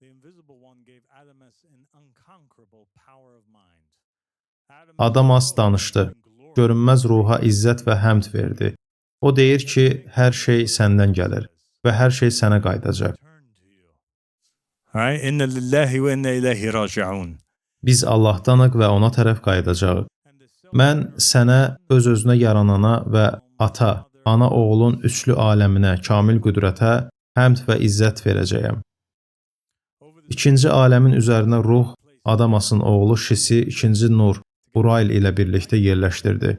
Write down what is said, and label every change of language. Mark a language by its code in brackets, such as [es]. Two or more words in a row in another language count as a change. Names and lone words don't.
[az] Adamas danışdı. Görünməz ruha izzət və həmd verdi. O deyir ki, hər şey səndən gəlir və hər şey sənə qayıdacaq. [ar] إنا لله وإنا إليه راجعون. [az] Biz Allahdanıq və ona tərəf qayıdacağıq. Mən sənə öz-özünə yaranana və ata, ana oğlun üçlü aləminə, kamil qüdrətə, həmd və izzət verəcəyəm. İkinci aləmin üzərinə ruh, Adamasın oğlu Şisi, ikinci nur, Urail ilə birlikdə yerləşdirdi.